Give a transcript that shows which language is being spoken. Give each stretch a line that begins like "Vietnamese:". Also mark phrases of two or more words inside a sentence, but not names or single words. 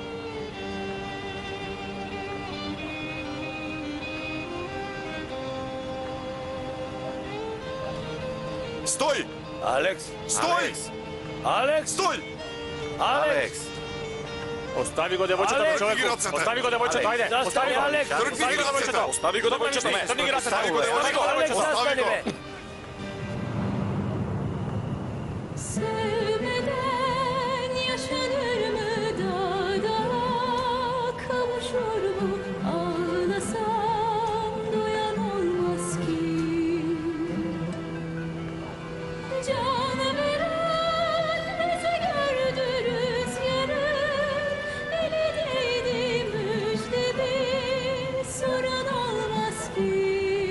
Macedonian: Стој! Алекс! Стој! Алекс! Стој! Алекс! Остави го девојчето на човекот. Остави го девојчето, ајде. Остави го. Алекс! Остави го девојчето. Остави го девојчето. Тргни ги рацете. Остави го девојчето. Остави го!
Turkish: Sevmeden yaşanır mı dağda, kavuşur mu ağlasam duyan olmaz ki. Can veren bizi gördü rüzgarın, eli değdi müjde bir soran olmaz ki.